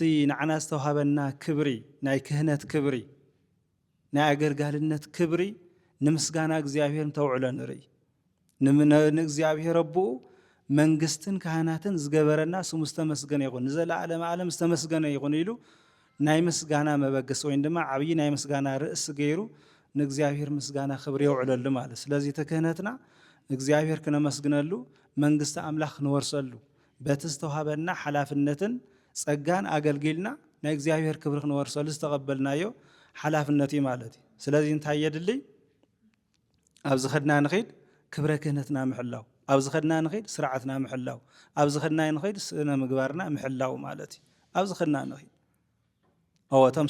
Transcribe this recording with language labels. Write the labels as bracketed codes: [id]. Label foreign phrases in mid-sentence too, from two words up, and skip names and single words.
[ti] ንዓና ዝተውሃበና ክብሪ ናይ ክህነት ክብሪ ናይ አገልጋልነት ክብሪ ንምስጋና እግዚአብሔር ተውዕሎ ንርኢ ንእግዚአብሔር ረቡኡ መንግስትን ካህናትን ዝገበረና ስሙ ዝተመስገነ ይኹን ንዘለዓለም ዓለም ዝተመስገነ ይኹን ኢሉ ናይ ምስጋና መበገስ ወይ ድማ ዓብይ ናይ ምስጋና ርእስ ገይሩ ንእግዚአብሔር ምስጋና ክብሪ ይውዕለሉ ማለት ስለዚህ ተክህነትና እግዚአብሔር ክነመስግነሉ መንግስት አምላኽ ንወርሰሉ በቲ ዝተውሃበና ሓላፍነትን ጸጋን አገልግልና ናይ እግዚአብሔር ክብሪ ክንወርሰሉ ዝተቀበልናዮ ሓላፍነት ማለት ስለዚህ እንታይ የድልይ ኣብዚ ኸድና ንኸይድ ክብረ ክህነትና ምሕላው ኣብዚ ኸድና ንኸይድ ስርዓትና ምሕላው ኣብዚ ኸድና ንኸይድ ስነ ምግባርና ምሕላው ማለት ኣብዚ ኸድና ንኸይድ እቶም